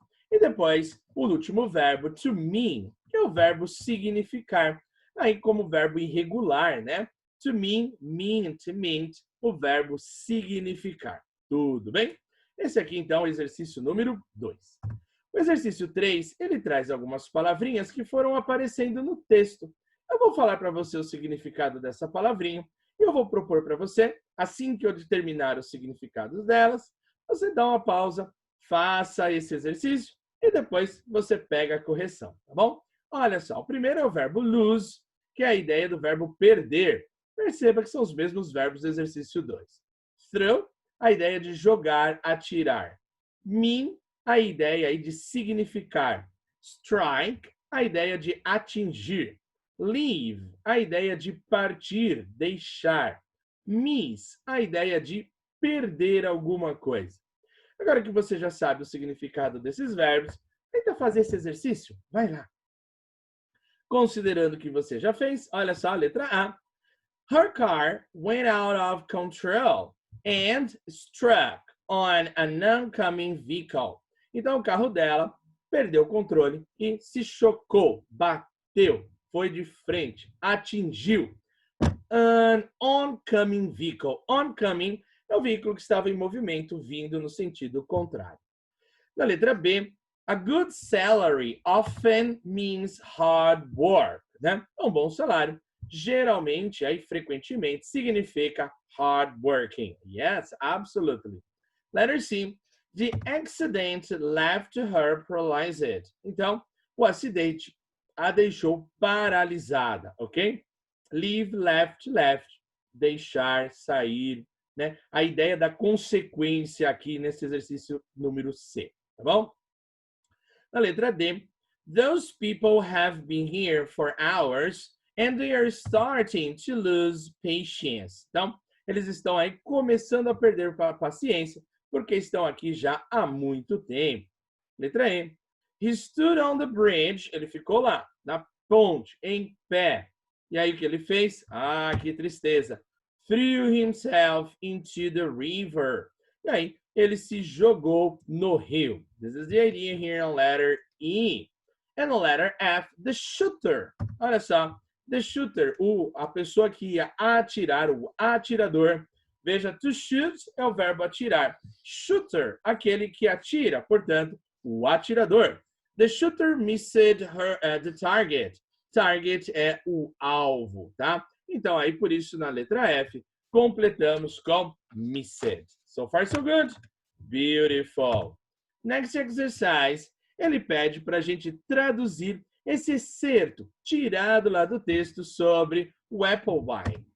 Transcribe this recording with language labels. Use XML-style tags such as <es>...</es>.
<pt>E depois, o último verbo, to mean, que é o verbo significar. Aí, como verbo irregular, né?</pt> <en>To mean, meant, meant,</en> <pt>o verbo significar. Tudo bem? Esse aqui, então, é o exercício número 2. O exercício 3, ele traz algumas palavrinhas que foram aparecendo no texto. Eu vou falar para você o significado dessa palavrinha e eu vou propor para você, assim que eu determinar os significados delas, você dá uma pausa, faça esse exercício e depois você pega a correção, tá bom? Olha só, o primeiro é o verbo lose, que é a ideia do verbo perder. Perceba que são os mesmos verbos do exercício 2. Throw, a ideia de jogar, atirar. Mean, a ideia aí de significar. Strike, a ideia de atingir. Leave, a ideia de partir, deixar. Miss, a ideia de perder alguma coisa. Agora que você já sabe o significado desses verbos, tenta fazer esse exercício. Vai lá. Considerando que você já fez, olha só a letra A.</pt> <en>Her car went out of control and struck on an oncoming vehicle.</en> <pt>Então, o carro dela perdeu o controle e se chocou, bateu, foi de frente, atingiu.</pt> <en>An oncoming vehicle.</en> <pt>Oncoming é o veículo que estava em movimento, vindo no sentido contrário. Na letra B,</pt> <en>a good salary often means hard work.</en> <pt>Né? Um bom salário, geralmente, aí frequentemente, significa hard working.</pt> <en>Yes, absolutely. Letter C, the accident left her paralyzed.</en> <pt>Então, o acidente a deixou paralisada, ok?</pt> <en>Leave, left, left.</en> <pt>Deixar, sair, né? A ideia da consequência aqui nesse exercício número C, tá bom? Na letra D,</pt> <en>those people have been here for hours and they are starting to lose patience.</en> <pt>Então, eles estão aí começando a perder a paciência porque estão aqui já há muito tempo. Letra E,</pt> <en>he stood on the bridge,</en> <pt>ele ficou lá, na ponte, em pé. E aí o que ele fez? Ah, que tristeza.</pt> <en>Threw himself into the river.</en> <pt>E aí ele se jogou no rio.</pt> <en>This is the idea here on letter E. And on letter F, the shooter.</en> <pt>Olha só,</pt> <en>the shooter,</en> <pt>a pessoa que ia atirar, o atirador. Veja, to shoot é o verbo atirar. Shooter, aquele que atira, portanto, o atirador.</pt> <en>The shooter missed the target.</en> <pt>Target é o alvo, tá? Então, aí, por isso, na letra F, completamos com missed.</pt> <en>So far, so good. Beautiful. Next exercise,</en> <pt>ele pede para a gente traduzir esse excerto tirado lá do texto sobre o Appleby.</pt>